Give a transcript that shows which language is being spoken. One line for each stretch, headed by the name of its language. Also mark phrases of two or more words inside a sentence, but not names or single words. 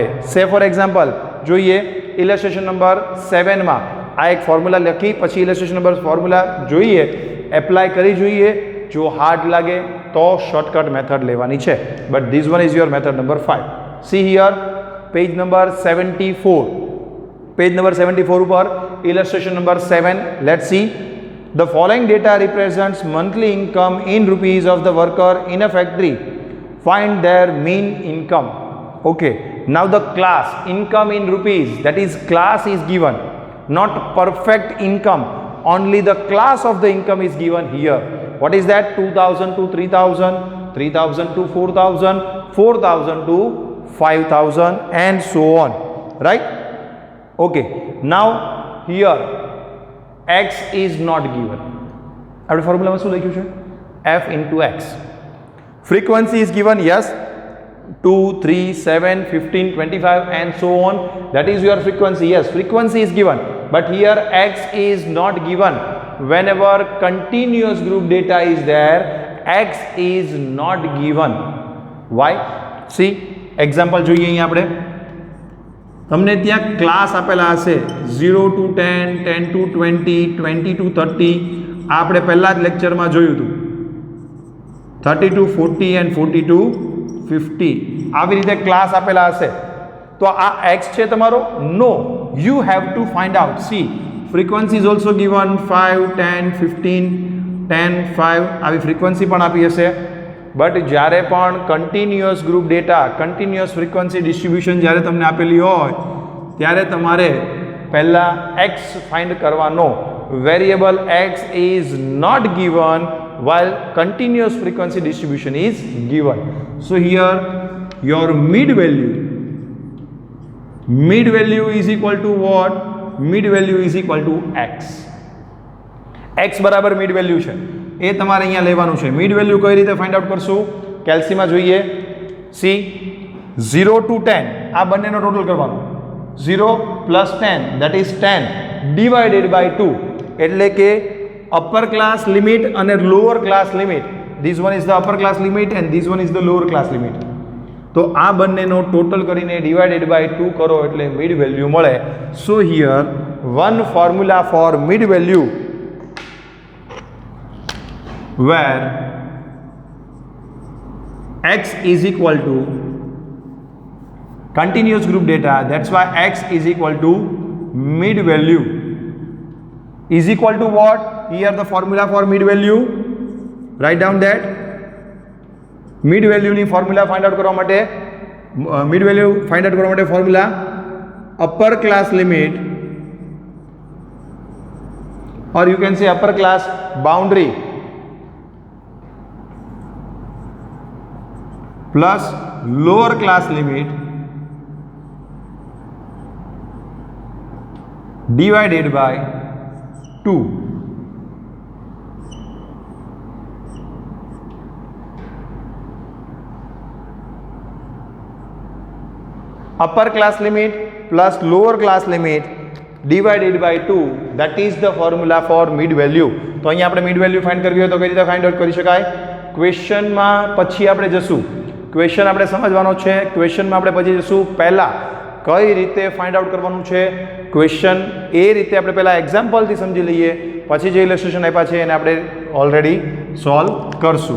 English: say for example
Gujarati: જોઈએ
English: illustration number
Gujarati: 7માં આ એક ફોર્મ્યુલા લખી, પછી
English: illustration number formula
Gujarati: જોઈએ, એપ્લાય કરી જોઈએ. જો હાર્ડ લાગે તો
English: shortcut method
Gujarati: લેવાની છે.
English: But this one is your method number 5. See here page number 74. page number 74 ઉપર illustration number 7. Let's see. The following data represents monthly income in rupees of the worker in a factory. Find their mean income. Okay. Now the class income in rupees, that is class is given, not perfect income. Only the class of the income is given here. What is that? 2,000 to 3,000, 3,000 to 4,000, 4,000 to 5,000 and so on. Right? Okay. Now here x is not given.
Gujarati: આપણે ફોર્મ્યુલામાં શું લખ્યું છે?
English: f into x. Frequency is given, yes, 2, 3, 7, 15, 25 and so on. That is your frequency. Yes, frequency is given, but here x is not given. Whenever continuous group data is there, x is not given. Why? See, example
Gujarati: જોઈએ અહીં આપણે. તમને ત્યાં ક્લાસ આપેલા હશે
English: 0 to 10, 10 to 20, 20 to 30.
Gujarati: આ આપણે પહેલા જ લેક્ચરમાં જોયું હતું.
English: 30 to 40 and 40 to 50.
Gujarati: આવી રીતે ક્લાસ આપેલા હશે. તો આ x છે તમારો?
English: નો, you have to find out. See, frequency is also given 5, 10, 15, 10, 5.
Gujarati: આવી ફ્રીક્વન્સી પણ આપી હશે. બટ જ્યારે પણ
English: continuous group data, continuous frequency distribution
Gujarati: જ્યારે તમને આપેલી હોય ત્યારે તમારે પહેલાં એક્સ ફાઇન્ડ કરવાનો.
English: variable x is not given while continuous frequency distribution is given. So here your mid value is equal to what? Mid value is equal to x.
Gujarati: x બરાબર
English: mid value
Gujarati: છે એ તમારે અહીંયા લેવાનું છે.
English: mid value
Gujarati: કઈ રીતે
English: find out
Gujarati: કરશું? કેલ્સીમાં જોઈએ.
English: see 0 to 10
Gujarati: આ બંનેનો ટોટલ કરવાનો.
English: 0 plus 10 that is 10 divided by 2.
Gujarati: એટલે કે
English: upper class limit and lower class limit. This one is the upper class limit and this one is the lower class limit.
Gujarati: તો આ બંનેનો ટોટલ કરીને
English: divided by 2
Gujarati: કરો એટલે મિડ વેલ્યુ મળે.
English: So here one formula for mid value where x is equal to continuous group data, that's why x is equal to mid value is equal to what? Here the formula for mid value, write down that. Mid value ની formula find out
Gujarati: કરવા માટે,
English: mid value find out
Gujarati: કરવા માટે
English: formula upper class limit, or you can say upper class boundary plus lower class limit divided by 2. Upper class limit plus lower class limit divided by 2, that is the formula for mid value.
Gujarati: તો અહીંયા આપણે
English: mid value find
Gujarati: કરવી હોય તો કઈ રીતે
English: find out
Gujarati: કરી શકાય? ક્વેશ્ચનમાં પછી આપણે જશું. ક્વેશ્ચન આપણે સમજવાનો છે. ક્વેશ્ચનમાં આપણે પછી જશું. પહેલા કઈ રીતે
English: find out
Gujarati: કરવાનું છે ક્વેશ્ચન એ રીતે આપણે પહેલા એક્ઝામ્પલથી સમજી લઈએ, પછી જે ઇલસ્ટ્રેશન આપ્યા છે એને આપણે
English: already solve
Gujarati: કરશું.